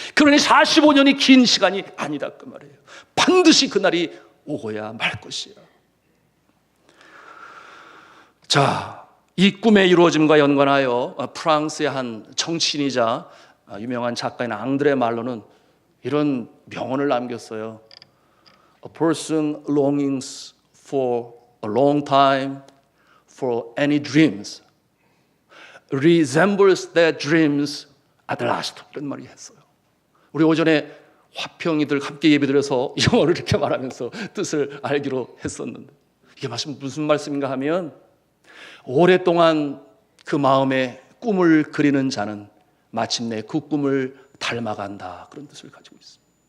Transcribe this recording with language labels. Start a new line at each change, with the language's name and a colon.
Korean: 그러니 45년이 긴 시간이 아니다 그 말이에요. 반드시 그날이 오고야 말 것이야. 자, 이 꿈의 이루어짐과 연관하여 프랑스의 한 정치인이자 유명한 작가인 앙드레 말로는 이런 명언을 남겼어요.
English: A person longings for a long time for any dreams resembles their dreams at last.
Korean: 이런 말이 했어요. 우리 오전에 화평이들 함께 예배드려서 영어를 이렇게 말하면서 뜻을 알기로 했었는데, 이게 무슨 말씀인가 하면 오랫동안 그 마음에 꿈을 그리는 자는 마침내 그 꿈을 닮아간다, 그런 뜻을 가지고 있습니다.